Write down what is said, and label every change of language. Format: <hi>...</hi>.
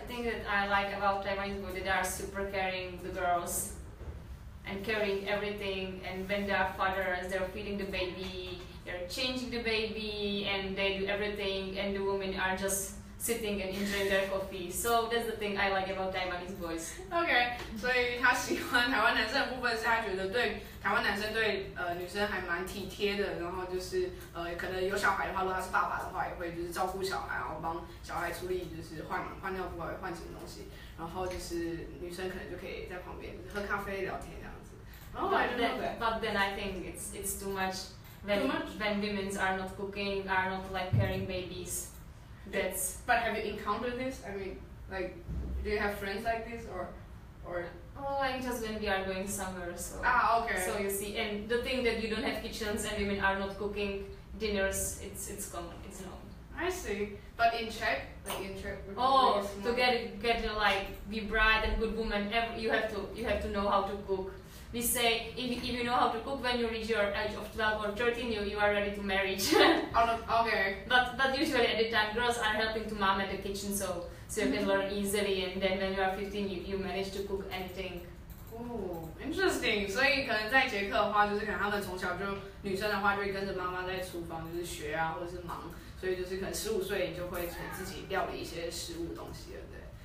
<en>The thing that I like about Taiwanese boys, they are super caring, the girls, and caring everything. And when they are fathers, they're feeding the baby, they're changing the baby, and they do everything. And the women are just sitting and enjoying their coffee. So that's the thing I like about Taiwanese boys.</en> <zh>OK， 所以他喜欢台湾男生的部分是他觉得对台湾男生对女生还蛮体贴的，然后就是可能有小孩的话，如果他是爸爸的话，也会就是照顾小孩，然后帮小孩处理就是换尿布啊，换什么东西，然后就是女生可能就可以在旁边就是喝咖啡聊天这样子。</zh> <en>Oh, I don't know that. But then I think it's too much when women are not cooking, are not like carrying babies. But have you encountered this? I mean, like, do you have friends like this, or or? Oh, like just when we are going somewhere, so. Okay. So you see, and the thing that you don't have kitchens and women are not cooking dinners, it's common, it's known. I see. But in Czech, like in Czech Republic, Oh, to get like be bright and good woman, you have to know how to cook. We say if you know how to cook when you reach your age of 12 or 13, you are ready to marriage. Okay. But usually at the time girls are helping to mom at the kitchen, so you can learn easily, and then when you are 15, you manage to cook anything. Oh, interesting.</en> <zh>所以可能在捷克的话，就是可能他们从小就女生的话就会跟着妈妈在厨房就是学啊，或者是忙，所以就是可能15岁你就会自己料理一些食物东西了，对。</zh>